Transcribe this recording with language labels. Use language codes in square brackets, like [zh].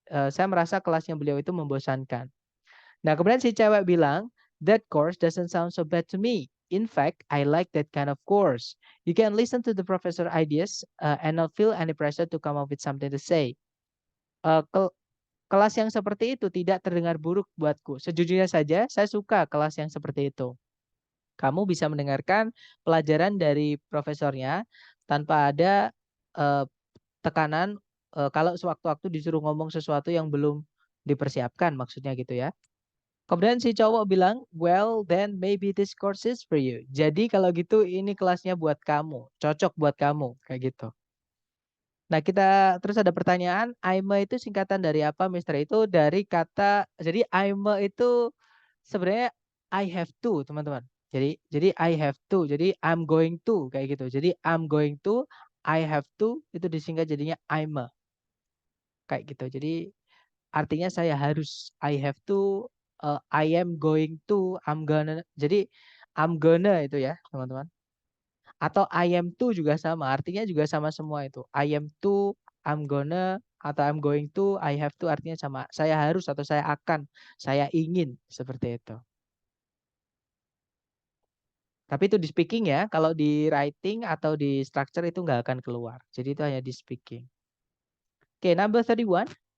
[id] Saya merasa kelasnya beliau itu membosankan. Nah, kemudian si cewek bilang, [en] that course doesn't sound so bad to me. In fact, I like that kind of course. You can listen to the professor ideas and not feel any pressure to come up with something to say. [id] Kelas yang seperti itu tidak terdengar buruk buatku. Sejujurnya saja, saya suka kelas yang seperti itu. Kamu bisa mendengarkan pelajaran dari profesornya tanpa ada tekanan kalau sewaktu-waktu disuruh ngomong sesuatu yang belum dipersiapkan, maksudnya gitu ya. Kemudian si cowok bilang, [en] well then maybe this course is for you. [id] Jadi kalau gitu ini kelasnya buat kamu, cocok buat kamu, kayak gitu. Nah, kita terus ada pertanyaan, AIME itu singkatan dari apa, Mister? Itu dari kata, jadi AIME itu sebenarnya [en] I have to, [id] teman-teman. Jadi I have to, jadi [en] I'm going to, [id] kayak gitu. Jadi I'm going to, I have to, itu disingkat jadinya AIME. Kayak gitu. Jadi artinya saya harus, [en] I have to, I am going to, I'm gonna. [id] Jadi I'm gonna itu ya, teman-teman. Atau I am to juga sama, artinya juga sama semua itu. [en] I am to, I'm gonna, atau I'm going to, I have to [id] artinya sama. Saya harus atau saya akan, saya ingin, seperti itu. Tapi itu di speaking ya, kalau di writing atau di structure itu nggak akan keluar. Jadi itu hanya di speaking. Oke, number 31.